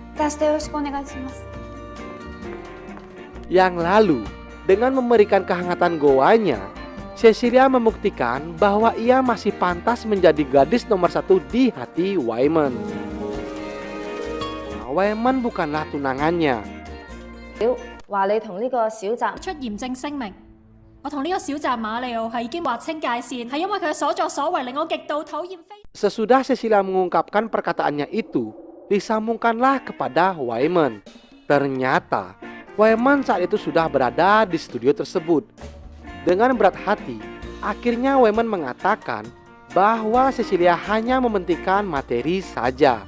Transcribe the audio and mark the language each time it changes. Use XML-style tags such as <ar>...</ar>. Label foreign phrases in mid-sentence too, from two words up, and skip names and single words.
<id>Yang lalu, dengan memberikan kehangatan goanya, Cecilia membuktikan bahwa ia masih pantas menjadi gadis nomor satu di hati Waeman. Waeman bukanlah tunangannya.</id> <yue>話你同呢個小澤出嚴正聲明，我同呢個小澤馬里奧係已經劃清界線，係因為佢嘅所作所為令我極度討厭非。</yue> <id>Sesudah Cecilia mengungkapkan perkataannya itu, disambungkanlah kepada Waeman. Ternyata Waeman saat itu sudah berada di studio tersebut. Dengan berat hati, akhirnya Waeman mengatakan bahwa Cecilia hanya mementingkan materi saja.</id>